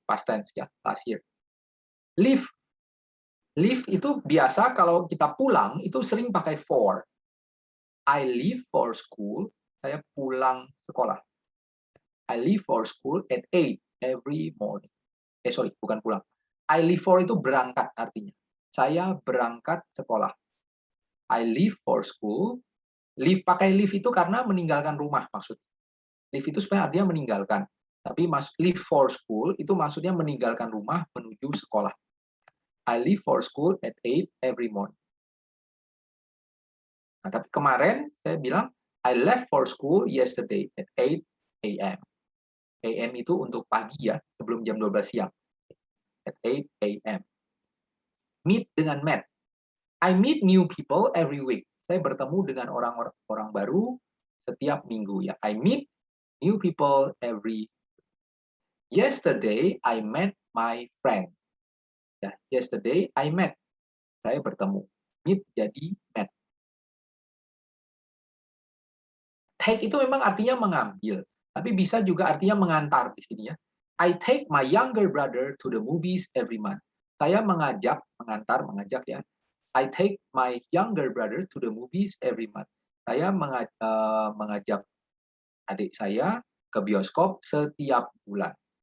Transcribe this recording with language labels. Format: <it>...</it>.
<id>Past tense ya,</id> <en>last year.</en> <id>Leave. Leave itu biasa kalau kita pulang itu sering pakai for.</id> <en>I leave for school,</en> <id>saya pulang sekolah.</id> <en>I leave for school at 8 every morning.</en> <id>Sorry, bukan pulang. I leave for itu berangkat artinya. Saya berangkat sekolah.</id> <en>I leave for school.</en> <id>Leave, pakai leave itu karena meninggalkan rumah maksudnya. Leave itu sebenarnya artinya meninggalkan. Tapi leave for school itu maksudnya meninggalkan rumah menuju sekolah.</id> <en>I leave for school at 8 every morning.</en> <id>Nah, tapi kemarin saya bilang</id> <en>I left for school yesterday at 8 a.m.</en> <id>AM itu untuk pagi ya, sebelum jam 12 siang.</id> <en>At 8 a.m. Meet dengan met. I meet new people every week.</en> <id>Saya bertemu dengan orang baru setiap minggu ya.</id> <en>I meet new people every. Yesterday I met my friend. Ya, yesterday I met.</en> <id>Saya bertemu. Meet jadi met. Take itu memang artinya mengambil, tapi bisa juga artinya mengantar di sini ya.</id> <en>I take my younger brother to the movies every month.</en> <id>Saya mengajak, mengantar, mengajak ya.</id> <en>I take my younger brother to the movies every month.</en> <id>Saya mengajak adik saya ke bioskop setiap bulan.</id>